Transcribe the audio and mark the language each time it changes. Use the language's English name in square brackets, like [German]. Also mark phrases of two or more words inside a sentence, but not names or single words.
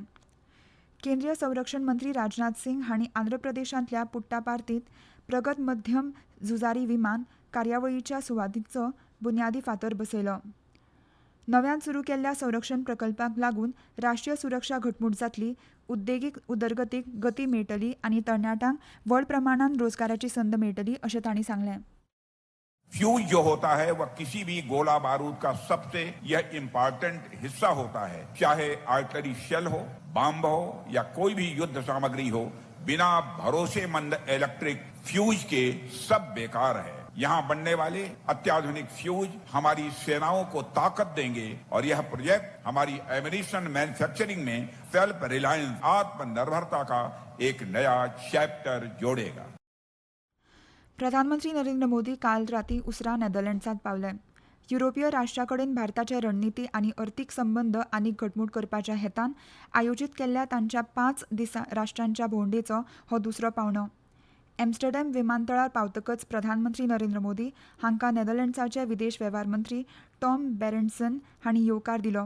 [Konkani] केंद्रीय संरक्षण मंत्री राजनाथ सिंग हांणी आंध्र प्रदेशांतल्या पुट्टापार्थींत प्रगत मध्यम झुजारी विमान कार्यावळीच्या सुवातीचो बुन्यादी फातर बसयलो. नव्यान सुरू केल्ल्या संरक्षण प्रकल्पाक लागून राष्ट्रीय सुरक्षा घटमूट जातली, उद्देगीक उदरगतीक गती मेळटली आनी तरणाट्यांक व्हड प्रमाणान रोजगाराची संद मेळटली अशें तांणी सांगलें. [Hindi] फ्यूज जो होता है वह किसी भी गोला बारूद का सबसे यह इम्पोर्टेंट हिस्सा होता है. चाहे [English] artillery shell [Hindi] हो, बम हो या कोई भी युद्ध सामग्री हो, बिना भरोसेमंद इलेक्ट्रिक फ्यूज के सब बेकार है. यहाँ बनने वाले अत्याधुनिक फ्यूज हमारी सेनाओं को ताकत देंगे और यह प्रोजेक्ट हमारी [English] ammunition manufacturing [Hindi] में [English] self reliance [Hindi] आत्मनिर्भरता का एक नया चैप्टर जोड़ेगा. [Konkani] प्रधानमंत्री नरेंद्र मोदी काल रातीं उसरा नेदरलँड्सांत पावले. युरोपीय राष्ट्रां कडेन भारताचे रणनीती आनी अर्थीक संबंद आनीक घटमूट करपाच्या हेतान आयोजीत केल्ल्या तांच्या 5 राष्ट्रांच्या भोंवडेचो हो दुसरो पावंडो. एम्स्टरडॅम विमानतळार पावतकच प्रधानमंत्री नरेंद्र मोदी हांकां नेदरलँड्साचे विदेश वेव्हार मंत्री टॉम बेरेंट्सन हांणी येवकार दिलो.